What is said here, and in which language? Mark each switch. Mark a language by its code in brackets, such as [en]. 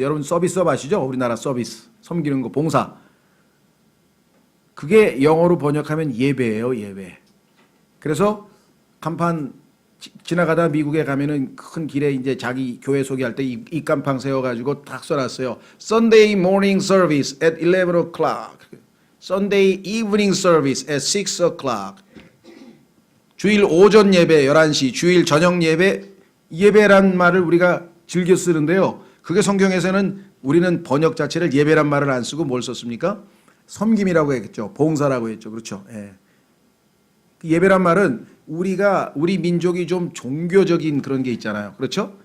[ko] 여러분 서비스업 아시죠? 우리나라 서비스. 섬기는 거 봉사. 그게 영어로 번역하면 예배예요. 예배. 그래서 간판 지나가다 미국에 가면은 큰 길에 이제 자기 교회 소개할 때 이 간판 세워가지고 딱 써놨어요. [en] Sunday morning service at 11 o'clock. Sunday evening service at 6 o'clock. [ko] 주일 오전 예배 11시, 주일 저녁 예배란 말을 우리가 즐겨 쓰는데요. 그게 성경에서는 우리는 번역 자체를 예배란 말을 안 쓰고 뭘 썼습니까? 섬김이라고 했죠. 봉사라고 했죠. 그렇죠. 예. 예배란 말은 우리 민족이 좀 종교적인 그런 게 있잖아요. 그렇죠?